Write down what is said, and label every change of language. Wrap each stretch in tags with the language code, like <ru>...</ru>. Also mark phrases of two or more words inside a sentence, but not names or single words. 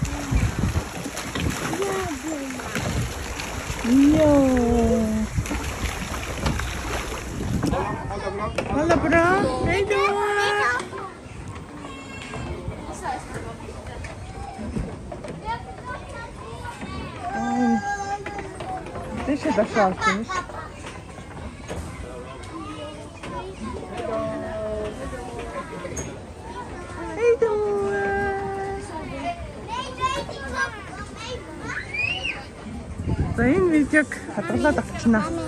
<ko>이야.</ko> <id>Halo, bro.</id> <pt>Hey, Deixa eu dar saltinhos.</pt> <mn>За энэ видеог хадгалаад авчнаа.</mn>